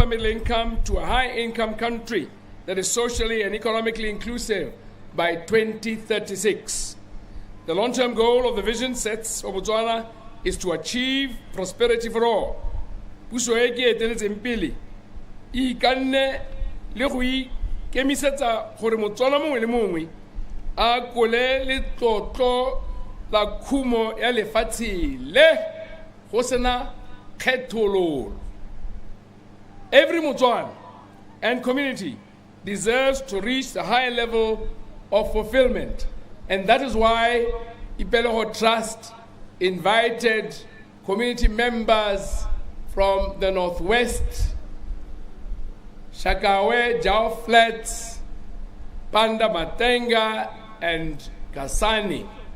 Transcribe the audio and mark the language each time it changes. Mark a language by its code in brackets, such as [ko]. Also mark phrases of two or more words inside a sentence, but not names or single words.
[en] upper middle income to a high income country that is socially and economically inclusive by 2036. The long-term goal of the vision sets for Botswana is to achieve prosperity for all. [tn] Puso e ke eteletseng pele e ikanne le go ikemisetsa gore Motswana mongwe le mongwe a kole letlotlo la khumo ya lefatshe le go sena kgethololo. [en] Every Motswana and community deserves to reach the high level of fulfillment, and that is why Ipeleho Trust invited community members from the Northwest, Shakawe, Jau Flats, Panda Matenga, and Kasani